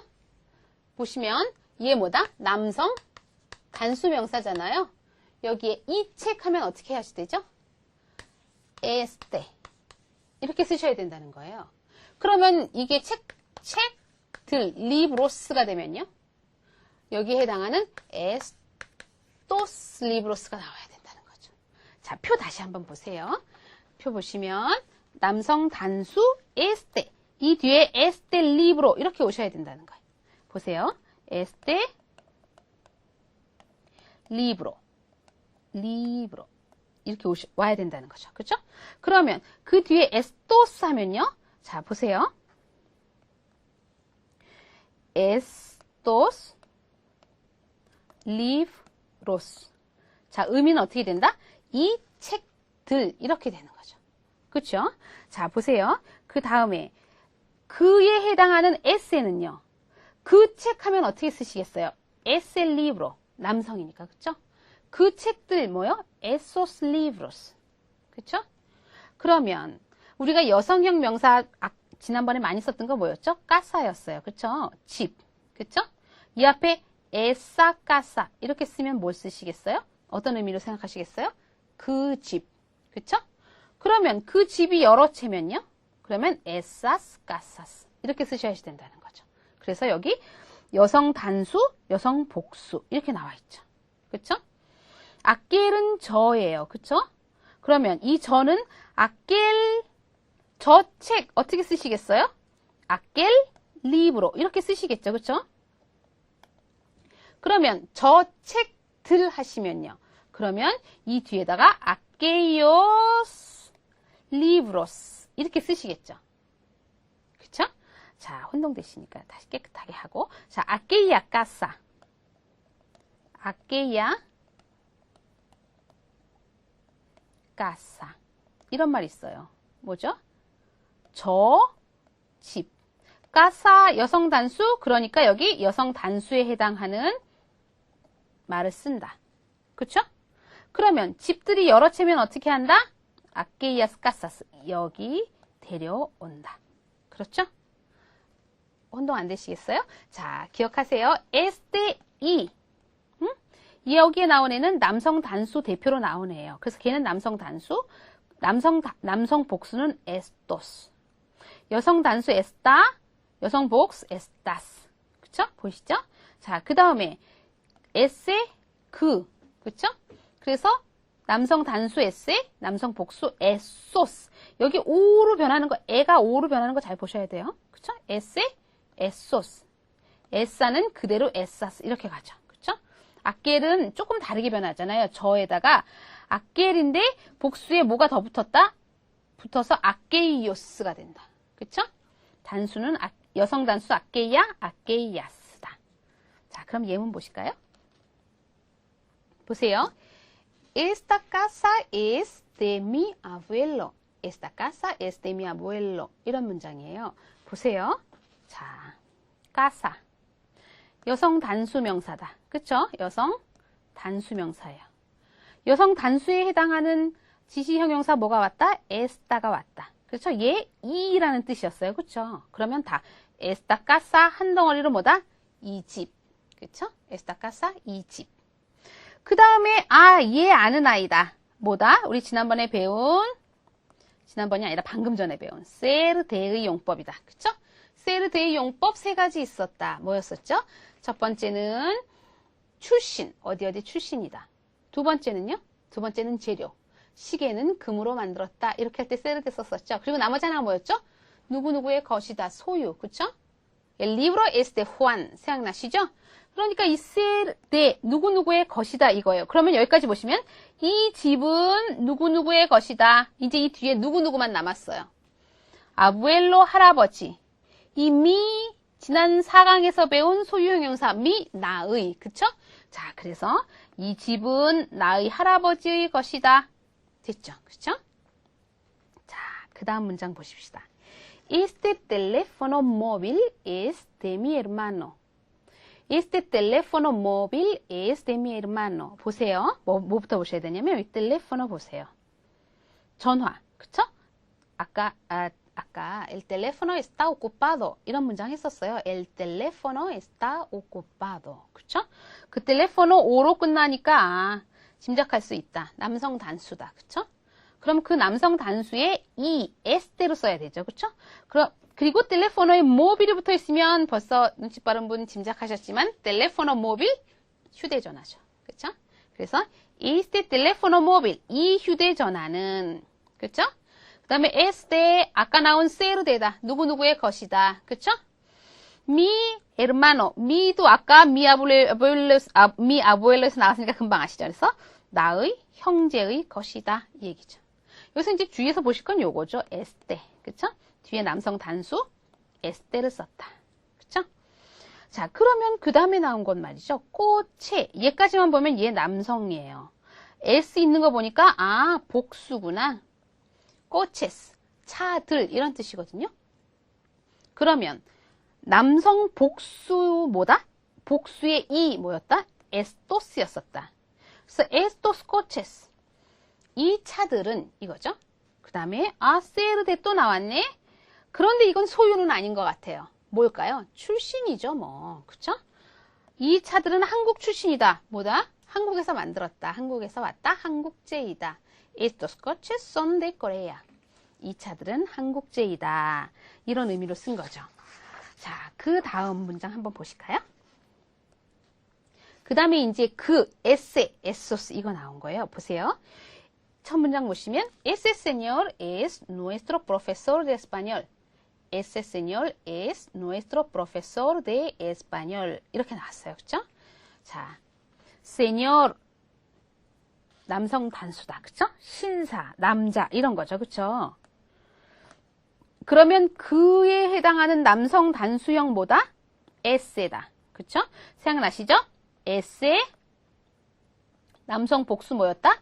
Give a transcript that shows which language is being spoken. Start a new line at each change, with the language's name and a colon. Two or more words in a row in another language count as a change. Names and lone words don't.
Korean: 보시면 얘 뭐다? 남성 단수 명사잖아요. 여기에 이 책 하면 어떻게 하셔야 되죠? este 이렇게 쓰셔야 된다는 거예요. 그러면 이게 책들, 리브로스가 되면요. 여기에 해당하는
Spanish: estos libros
Korean: 가 나와야 된다는 거죠. 자, 표 다시 한번 보세요. 표 보시면 남성 단수 este 이 뒤에
Spanish: este libro
Korean: 이렇게 오셔야 된다는 거예요. 보세요.
Spanish: este libro
Korean: 이렇게 와야 된다는 거죠. 그렇죠? 그러면 그 뒤에 estos 하면요. 자, 보세요.
Spanish: estos libros.
Korean: 자, 의미는 어떻게 된다? 이 책들 이렇게 되는 거죠. 그렇죠? 자, 보세요. 그 다음에 그에 해당하는 ese는요. 그 책 하면 어떻게 쓰시겠어요?
Spanish: ese libro.
Korean: 남성이니까. 그렇죠? 그 책들 뭐요?
Spanish: esos libros.
Korean: 그렇죠? 그러면 우리가 여성형 명사 지난번에 많이 썼던 거 뭐였죠? casa였어요. 그렇죠? 집. 그렇죠? 이 앞에
Spanish: esa casa
Korean: 이렇게 쓰면 뭘 쓰시겠어요? 어떤 의미로 생각하시겠어요? 그 집. 그렇죠? 그러면 그 집이 여러 채면요? 그러면
Spanish: esas casas
Korean: 이렇게 쓰셔야 된다는 거죠. 그래서 여기 여성 단수, 여성 복수 이렇게 나와 있죠. 그렇죠? aquel은 저예요. 그렇죠? 그러면 이 저는 aquel 저 책 어떻게 쓰시겠어요?
Spanish: aquel libro
Korean: 이렇게 쓰시겠죠. 그렇죠? 그러면 저 책들 하시면요. 그러면 이 뒤에다가
Spanish: aquellos libros
Korean: 이렇게 쓰시겠죠. 그쵸? 자, 혼동되시니까 다시 깨끗하게 하고. 자,
Spanish: aquella casa. aquella casa.
Korean: 이런 말 있어요. 뭐죠? 저 집. casa 여성 단수, 그러니까 여기 여성 단수에 해당하는 말을 쓴다. 그쵸? 그러면 집들이 여러 채면 어떻게 한다?
Spanish: aquellas casas.
Korean: 여기 데려온다. 그렇죠? 혼동 안 되시겠어요? 자, 기억하세요.
Spanish: este y.
Korean: 여기에 나온 애는 남성 단수 대표로 나온 애예요. 그래서 걔는 남성 단수. 남성 복수는 estos. 여성 단수 esta, 여성 복수 estas. 그쵸? 보이시죠? 자, 그 다음에 ese, 그. 그쵸? 그래서 남성 단수 ese, 남성 복수 esos. 여기 오로 변하는 거, 에가 오로 변하는 거 잘 보셔야 돼요. 그쵸?
Spanish: ese, esos.
Korean: 에사는 그대로 에사스 이렇게 가죠. 그쵸? 아겔은 조금 다르게 변하잖아요. 저에다가 아겔인데 복수에 뭐가 더 붙었다? 붙어서 아게이오스가 된다. 그쵸? 단수는 여성 단수 아게이야, 아게이아스다. 자, 그럼 예문 보실까요? 보세요.
Spanish: Esta casa es de mi abuelo. Esta casa es de mi abuelo.
Korean: 이런 문장이에요. 보세요. 자, casa. 여성 단수 명사다. 그쵸? 여성 단수 명사예요. 여성 단수에 해당하는 지시 형용사 뭐가 왔다? esta가 왔다. 그렇죠? 얘 이라는 뜻이었어요. 그렇죠? 그러면 다
Spanish: esta casa
Korean: 한 덩어리로 뭐다? 이 집. 그렇죠?
Spanish: esta casa
Korean: 이 집. 그 다음에 얘 아는 아이다. 뭐다? 우리 지난번에 배운 지난번이 아니라 방금 전에 배운
Spanish: ser de
Korean: 의 용법이다. 그렇죠?
Spanish: ser de
Korean: 의 용법 세 가지 있었다. 뭐였었죠? 첫 번째는 출신. 어디 출신이다. 두 번째는요? 두 번째는 재료. 시계는 금으로 만들었다. 이렇게 할 때
Spanish: ser de
Korean: 썼었죠. 그리고 나머지 하나가 뭐였죠? 누구누구의 것이다. 소유. 그쵸?
Spanish: El libro es de Juan.
Korean: 생각나시죠? 그러니까 이
Spanish: ser de
Korean: 누구누구의 것이다 이거예요. 그러면 여기까지 보시면 이 집은 누구누구의 것이다. 이제 이 뒤에 누구누구만 남았어요. 아부엘로 할아버지. 이 미 지난 4강에서 배운 소유 형용사 미 나의. 그쵸? 자, 그래서 이 집은 나의 할아버지의 것이다. 됐죠? 그쵸? 자, 그 다음 문장 보십시다.
Spanish: Este teléfono móvil es de mi hermano. Este teléfono móvil es de mi hermano.
Korean: 보세요. 뭐부터 보셔야 되냐면 이 텔레포노 보세요. 전화. 그쵸? 아까
Spanish: el teléfono está ocupado
Korean: 이런 문장 했었어요.
Spanish: El teléfono está ocupado.
Korean: 그쵸? 그 텔레포노 오로 끝나니까 짐작할 수 있다. 남성 단수다. 그쵸? 그럼 그 남성 단수에 이 este로 써야 되죠. 그쵸? 그리고 텔레포노에 모빌이 붙어 있으면 벌써 눈치 빠른 분 짐작하셨지만
Spanish: teléfono móvil
Korean: 휴대전화죠. 그쵸? 그래서
Spanish: este teléfono móvil
Korean: 이 휴대전화는 그쵸? 그 다음에 este 아까 나온
Spanish: ser de
Korean: 다. 누구누구의 것이다. 그쵸?
Spanish: mi hermano mi
Korean: 도 아까
Spanish: mi abuelo
Korean: 에서 나왔으니까 금방 아시죠? 그래서 나의 형제의 것이다. 이 얘기죠. 여기서 이제 주위에서 보실 건 요거죠. este. 그쵸? 뒤에 남성 단수 este를 썼다. 그쵸? 자, 그러면 그 다음에 나온 건 말이죠. 꽃에. 얘까지만 보면 얘 남성이에요. s 있는 거 보니까 복수구나. coches. 차들 이런 뜻이거든요. 그러면 남성 복수 뭐다? 복수의 이 뭐였다? estos였었다. 그래서
Spanish: estos coches.
Korean: 이 차들은 이거죠. 그 다음에
Spanish: ser de
Korean: 또 나왔네. 그런데 이건 소유는 아닌 것 같아요. 뭘까요? 출신이죠, 뭐. 그쵸? 이 차들은 한국 출신이다. 뭐다? 한국에서 만들었다. 한국에서 왔다. 한국제이다.
Spanish: Estos coches son de Corea.
Korean: 이 차들은 한국제이다. 이런 의미로 쓴 거죠. 자, 그 다음 문장 한번 보실까요? 그 다음에 이제 그
Spanish: ese, esos
Korean: 이거 나온 거예요. 보세요. 첫 문장 보시면
Spanish: Ese señor es nuestro profesor de español. Ese señor es nuestro profesor de español.
Korean: 이렇게 나왔어요. 그쵸? 자, señor 남성 단수다. 그쵸? 신사, 남자 이런 거죠. 그쵸? 그러면 그에 해당하는 남성 단수형 뭐다? ese다. 그쵸? 생각나시죠? ese 남성 복수 뭐였다?